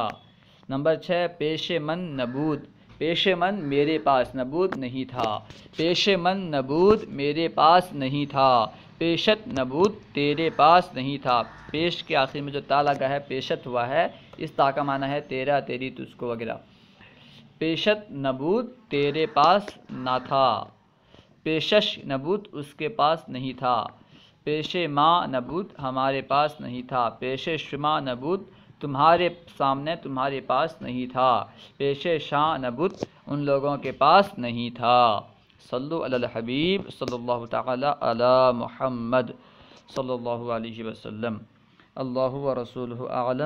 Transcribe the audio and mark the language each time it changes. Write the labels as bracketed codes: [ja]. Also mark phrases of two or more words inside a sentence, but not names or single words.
[ur] نمبر 6، [fa] پیش من نبود پیش من [ur] میرے پاس، نبود نہیں تھا، [fa] پیش من نبود [ur] میرے پاس نہیں تھا، [fa] پیشت نبود [ur] تیرے پاس نہیں تھا، پیش کے آخر میں جو تا لگا ہے پیشت ہوا ہے، اس تا کا معنی ہے تیرا، تیری، تجھ کو وغیرہ۔ [fa] پیشت نبود [ur] تیرے پاس نہ تھا، [fa] پیشش نبود [ur] اس کے پاس نہیں تھا، [fa] پیش ما نبود [ur] ہمارے پاس نہیں تھا، [fa] پیش شما نبود [ur] تمہارے سامنے، تمہارے پاس نہیں تھا، [fa] پیش شاں نبود [ur] ان لوگوں کے پاس نہیں تھا۔ [ar] صلو علی الحبیب صلی اللہ تعالی علی محمد صلی اللہ علیہ وسلم۔ اللہ و رسولہ اعلم۔